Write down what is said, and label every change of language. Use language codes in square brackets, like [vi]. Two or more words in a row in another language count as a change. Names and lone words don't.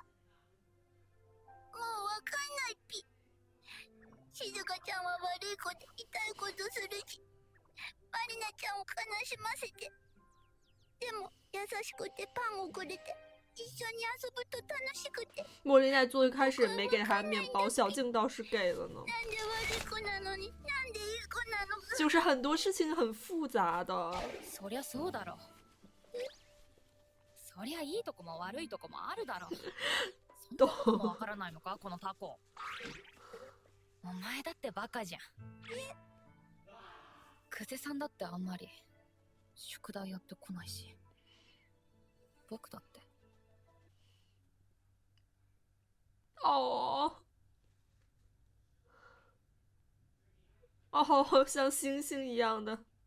[ja] もうわかんないっぴ。静香ちゃんは悪いこと痛いことするし、マリナちゃんを悲しませて、でも優しくてパンをくれて一緒に遊ぶと楽しくて。 [zh] 莫莉奈最开始没给他面包，小静倒是给了呢。 [ja] なんで悪い子なのになんでいい子なのか。 [zh] 就是很多事情很复杂的。 [ja] そりゃそうだろ。そりゃいいとこも悪いとこもあるだろ。そんなこともわからないのかこのタコ。お前だってバカじゃん。久世さんだってあんまり宿題やってこないし、僕だって。 [zh] 哦，哦，像星星一样的。